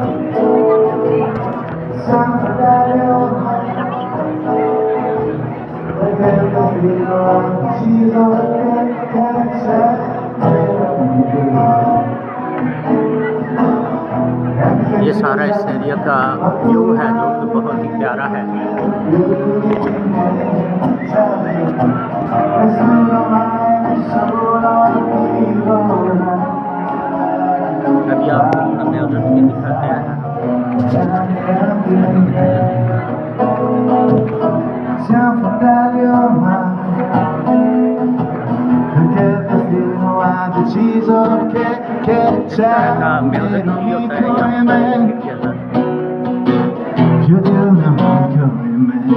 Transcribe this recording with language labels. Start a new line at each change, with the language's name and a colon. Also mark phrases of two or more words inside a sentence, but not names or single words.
Hindi: ये सारा इस एरिया का व्यू है जो कि बहुत ही प्यारा है। अभी आपको हमें उधर भी दिखाते हैं।
Italian: deciso che c'è music video video come me, più di un amore come me.